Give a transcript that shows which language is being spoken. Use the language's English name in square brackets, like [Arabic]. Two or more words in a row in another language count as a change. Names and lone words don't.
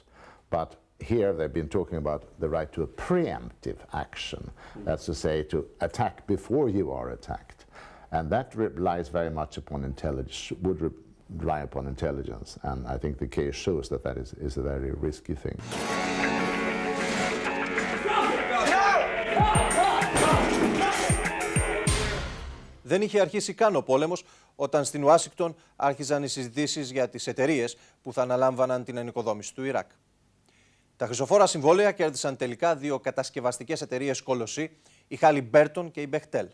[English] But here they've been talking about the right to a preemptive action. That's to say, to attack before you are attacked. And that relies very much upon intelligence, would rely upon intelligence. And I think the case shows that that is a very risky thing. [Greek] Δεν είχε αρχίσει καν ο πόλεμος όταν στην Ουάσιγκτον άρχιζαν οι συζητήσεις για τις εταιρείες που θα αναλάμβαναν την ανοικοδόμηση του Ιράκ. Τα χρυσοφόρα συμβόλαια κέρδισαν τελικά δύο κατασκευαστικές εταιρείες κολοσσοί, η Χάλιμπερτον και η Μπεχτέλ.